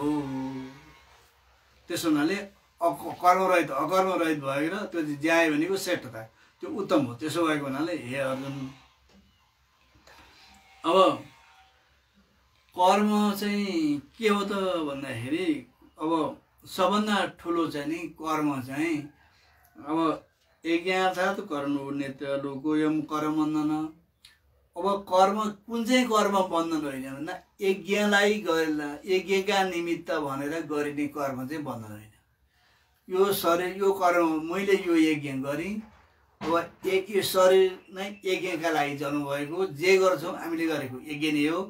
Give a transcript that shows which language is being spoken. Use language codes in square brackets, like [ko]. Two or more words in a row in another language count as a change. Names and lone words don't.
[ne] त्यसो हुनाले कर्मरहित अकर्मरहित भएर त्यो ज्यायो भनेको श्रेष्ठता, त्यो उत्तम हो। त्यसो भएको हुनाले हे अर्जुन, अब कर्म चाहिँ के हो त भन्दाखेरि अब सबभन्दा ठुलो चाहिँ नि कर्म चाहिँ अब [sa] यज्ञार्थात् कर्मणो नेत्र लोकोयम कर्म बन्धन। [ne] अब कर्म कुन चाहिँ कर्म बन्धन होइन भन्दा यज्ञका निमित्त भनेर गरिने कर्म चाहिँ बन्धन होइन। यो शरीर यो कर्म मैले यो यज्ञ गरेँ, अब यो शरीर नै यज्ञका लागि जन्मभएको, जे गर्छौँ हामीले गरेको यज्ञ नै हो।